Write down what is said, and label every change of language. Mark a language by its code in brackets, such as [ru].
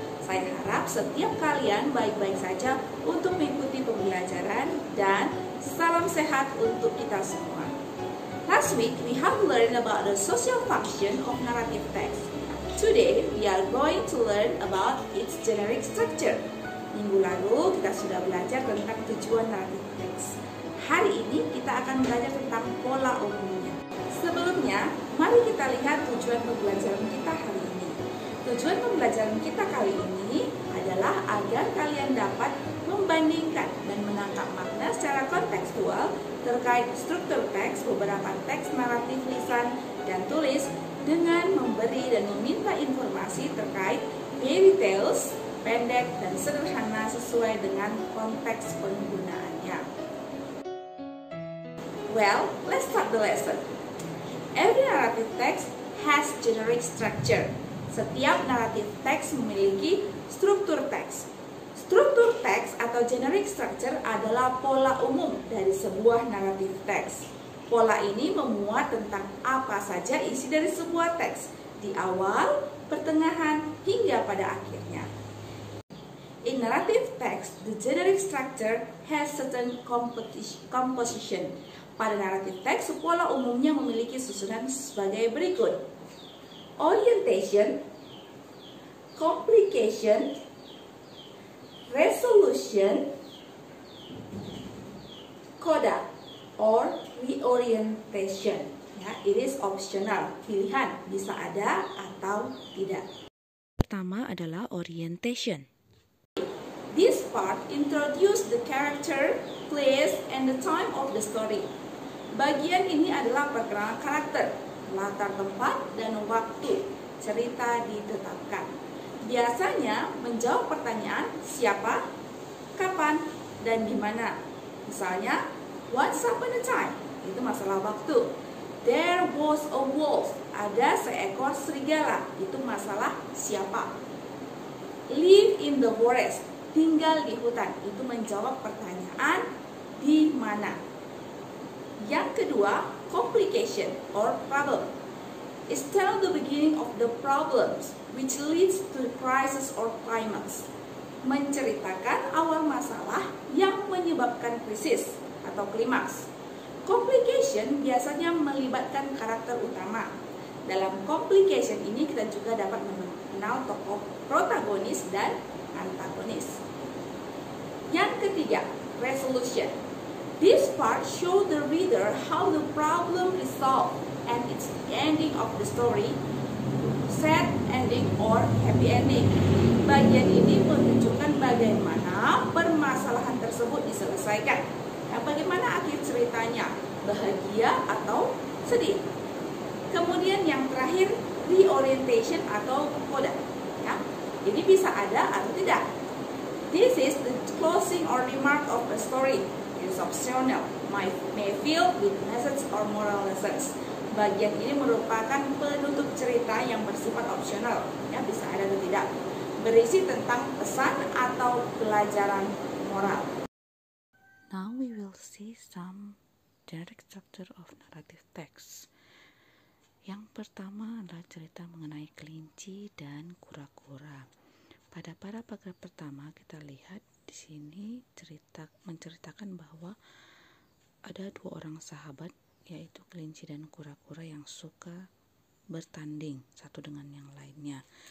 [id] Saya harap setiap kalian baik-baik saja untuk mengikuti pembelajaran dan salam sehat untuk kita semua. [en] Last week we have learned about the social function of narrative text. Today we are going to learn about its generic structure. [id] Minggu lalu kita sudah belajar tentang tujuan narrative text. Hari ini kita akan belajar tentang pola umumnya. Sebelumnya, mari kita lihat tujuan pembelajaran kita hari ini. Tujuan pembelajaran kita kali ini adalah agar kalian dapat membandingkan dan menangkap makna secara kontekstual terkait struktur teks beberapa teks naratif lisan dan tulis dengan memberi dan meminta informasi terkait fairy tales, pendek dan sederhana sesuai dengan konteks penggunaannya. [en] Well, let's start the lesson. Every narrative text has generic structure. [id] Setiap naratif teks memiliki struktur teks. Struktur teks atau generic structure adalah pola umum dari sebuah naratif teks. Pola ini memuat tentang apa saja isi dari sebuah teks di awal, pertengahan, hingga pada akhirnya. [en] In narrative text, the generic structure has certain composition. [id] Pada naratif teks, pola umumnya memiliki susunan sebagai berikut: orientation, complication, resolution, coda or reorientation. Ya, [en] it is optional, [id] pilihan, bisa ada atau tidak. Pertama adalah orientation. [en] This part introduce the character, place, and the time of the story. [id] Bagian ini adalah perkenalan karakter, latar tempat, dan waktu cerita ditetapkan. Biasanya menjawab pertanyaan siapa, kapan, dan di mana. Misalnya, [en] once upon a time, [id] itu masalah waktu. [en] There was a wolf, [id] ada seekor serigala, itu masalah siapa. [en] Live in the forest, [id] tinggal di hutan, itu menjawab pertanyaan di mana. Yang kedua, [en] complication or problem. It tells the beginning of the problems which leads to the crisis or climax. [id] Menceritakan awal masalah yang menyebabkan krisis atau klimaks. Complication biasanya melibatkan karakter utama. Dalam complication ini kita juga dapat mengenal tokoh protagonis dan antagonis. Yang ketiga, resolution. [en] This part shows the reader how the problem is solved and its ending of the story, sad ending or happy ending. [id] Bagian ini menunjukkan bagaimana permasalahan tersebut diselesaikan dan bagaimana akhir ceritanya, bahagia atau sedih. Kemudian yang terakhir, reorientation atau coda. Ya, ini bisa ada atau tidak. [en] This is the closing or remark of a story. It is optional, may fill with message or moral lessons. [id] Bagian ini merupakan penutup cerita yang bersifat opsional, ya bisa ada atau tidak. Berisi tentang pesan atau pelajaran moral. [en] Now we will see some generic structure of narrative text. [id] Yang pertama adalah cerita mengenai kelinci dan kura-kura. Pada paragraf pertama kita lihat di sini menceritakan bahwa ada dua orang sahabat, yaitu kelinci dan kura-kura yang suka bertanding satu dengan yang lainnya.